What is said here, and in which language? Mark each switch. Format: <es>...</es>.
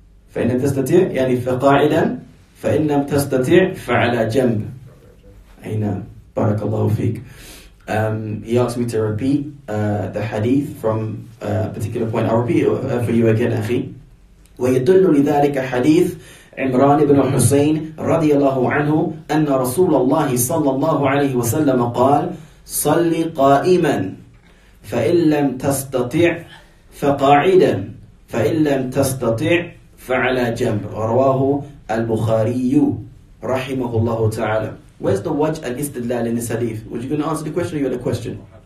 <ar>فإن لم تستطيع يعني فقاعدا فإن لم تستطيع فعلى جنب. أي نعم. بارك الله فيك.</ar> <en>He asked me to repeat the hadith from a particular point. I'll repeat it for you again, أخي.</en> <ar>ويدل لذلك حديث عمران بن حسين رضي الله عنه أن رسول الله صلى الله عليه وسلم قال صل قائما فإن لم تستطع فقاعدا فإن لم تستطع فعلى جنب. رواه البخاري رحمه الله تعالى.</ar> <en>Where's the wajh al-istidlal in this hadith? Were you going to answer the question or you had a question?</en>